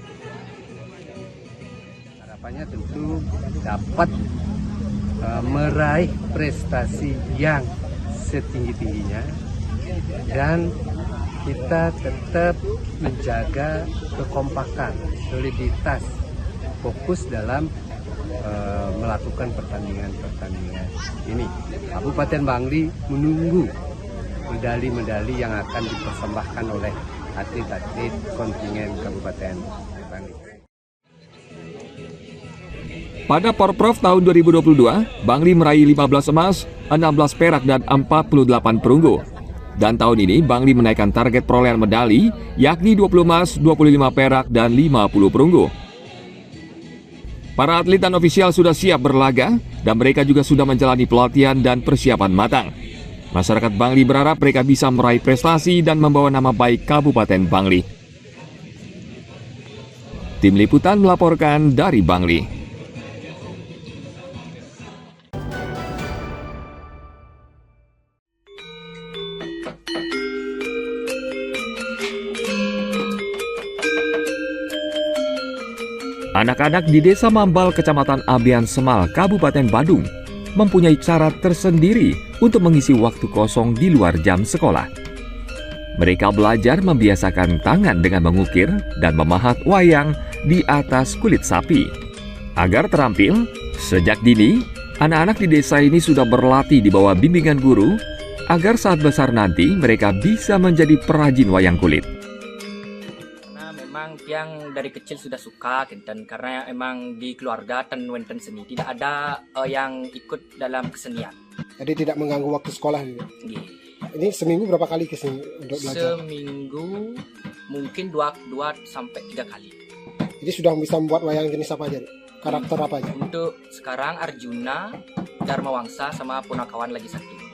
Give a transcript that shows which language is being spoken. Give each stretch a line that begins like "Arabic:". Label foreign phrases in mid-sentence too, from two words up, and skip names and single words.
Indonesian: Harapannya tentu dapat meraih prestasi yang setinggi-tingginya dan kita tetap menjaga kekompakan, soliditas, fokus dalam melakukan pertandingan-pertandingan ini. Kabupaten Bangli menunggu medali-medali yang akan dipersembahkan oleh atlet-atlet kontingen Kabupaten Bangli. Pada Porprov tahun 2022, Bangli meraih 15 emas, 16 perak dan 48 perunggu. Dan tahun ini Bangli menaikkan target perolehan medali yakni 20 emas, 25 perak, dan 50 perunggu. Para atlet dan ofisial sudah siap berlaga dan mereka juga sudah menjalani pelatihan dan persiapan matang. Masyarakat Bangli berharap mereka bisa meraih prestasi dan membawa nama baik Kabupaten Bangli. Tim Liputan melaporkan dari Bangli. Anak-anak di Desa Mambal, Kecamatan Abian Semal, Kabupaten Badung, mempunyai cara tersendiri untuk mengisi waktu kosong di luar jam sekolah. Mereka belajar membiasakan tangan dengan mengukir dan memahat wayang di atas kulit sapi. Agar terampil, sejak dini, anak-anak di desa ini sudah berlatih di bawah bimbingan guru, agar saat besar nanti mereka bisa menjadi perajin wayang kulit. Memang yang dari kecil sudah suka dan karena emang di keluarga
Balinese: ten wenten
Indonesian: seni tidak ada yang ikut dalam kesenian. Jadi tidak mengganggu waktu sekolah ini. Ini seminggu berapa kali ke sini untuk belajar? Seminggu mungkin 2 sampai 3 kali. Jadi sudah bisa membuat wayang jenis apa aja? Karakter apa aja? Untuk sekarang Arjuna, Dharma Wangsa sama Punakawan lagi satu.